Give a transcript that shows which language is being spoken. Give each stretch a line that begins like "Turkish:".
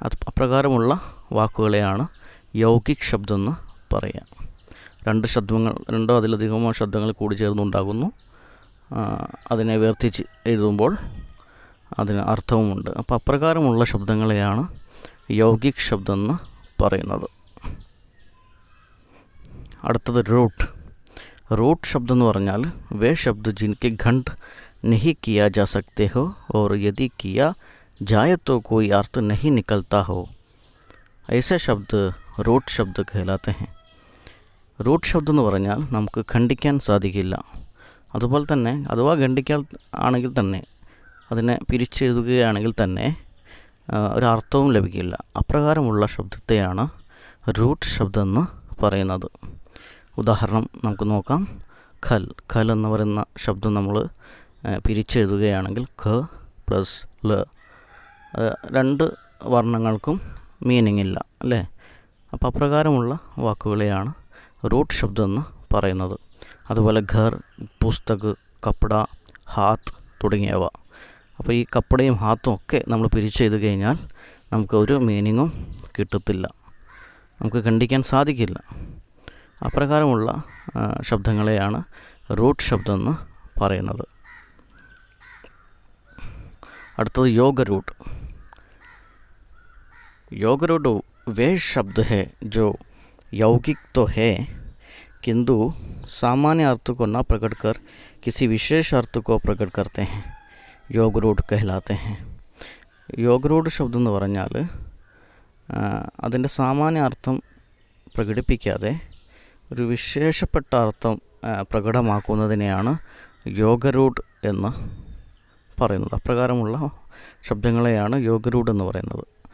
Malayalam: അപ്രകാരമുള്ള വാക്കുകളെയാണ് യൗഗിക് ശബ്ദം എന്ന് പറയാം. 2 ശബ്ദങ്ങൾ, 2 അതിലധികമോ ശബ്ദങ്ങൾ കൂടി ചേർന്നുണ്ടാകുന്നു. അതിനെ വേർതിരിച്ച് എഴുതുമ്പോൾ അതിന് അർത്ഥവുമുണ്ട്. അപ്പോൾ അപ്രകാരമുള്ള ശബ്ദങ്ങളെയാണ് യൗഗിക് ശബ്ദം എന്ന് പറയുന്നത്. അടുത്തത് റൂട്ട്.
Hindi: रूट शब्द
Malayalam: എന്ന് പറഞ്ഞാൽ
Hindi: वे शब्द जिनके घंट नहीं किया जा सकते हो और यदि किया जाए तो कोई अर्थ नहीं निकलता हो, ऐसे शब्द
Malayalam: റൂട്ട് ശബ്ദ
Hindi: कहलाते हैं.
Malayalam: റൂട്ട് ശബ്ദം എന്ന് പറഞ്ഞാൽ നമുക്ക് ഖണ്ഡിക്കാൻ സാധിക്കില്ല. അതുപോലെ തന്നെ അഥവാ ഖണ്ഡിക്കാൻ ആണെങ്കിൽ തന്നെ അതിനെ പിരിച്ചെഴുതുകയാണെങ്കിൽ തന്നെ ഒരർത്ഥവും ലഭിക്കില്ല. അപ്രകാരമുള്ള ശബ്ദത്തെയാണ് റൂട്ട് ശബ്ദം എന്ന് പറയുന്നത്. ഉദാഹരണം നമുക്ക് നോക്കാം. ഖൽ ഖൽ എന്ന് പറയുന്ന ശബ്ദം നമ്മൾ പിരിച്ചെഴുതുകയാണെങ്കിൽ ഖ പ്ലസ് ല, രണ്ട് വർണ്ണങ്ങൾക്കും മീനിങ് ഇല്ല അല്ലേ. അപ്പോൾ അപ്രകാരമുള്ള വാക്കുകളെയാണ് റൂട്ട് ശബ്ദം എന്ന് പറയുന്നത്. അതുപോലെ ഘർ, പുസ്തക്, കപ്പട, ഹാത്ത് തുടങ്ങിയവ. അപ്പോൾ ഈ കപ്പടയും ഹാത്തും ഒക്കെ നമ്മൾ പിരിച്ചെഴുതി കഴിഞ്ഞാൽ നമുക്ക് ഒരു മീനിങ്ങും കിട്ടത്തില്ല, നമുക്ക് ഖണ്ഡിക്കാൻ സാധിക്കില്ല. അപ്രകാരമുള്ള ശബ്ദങ്ങളെയാണ് റൂട്ട് ശബ്ദം എന്ന് പറയുന്നത്. അടുത്തത് योग रूट.
Hindi: योग रूट वे शब्द है जो यौगिक तो है किंतु सामान्य अर्थ को न प्रकट कर किसी विशेष अर्थ को प्रकट करते हैं. योग रूट कहलाते हैं.
Malayalam: योग रूट ശബ്ദം എന്ന് പറഞ്ഞാൽ അതിൻ്റെ സാമാന്യ അർത്ഥം പ്രകടിപ്പിക്കാതെ ഒരു വിശേഷപ്പെട്ട അർത്ഥം പ്രകടമാക്കുന്നതിനെയാണ് യോഗരൂഢ് എന്ന് പറയുന്നത്. അപ്രകാരമുള്ള ശബ്ദങ്ങളെയാണ് യോഗരൂഢ് എന്ന് പറയുന്നത്.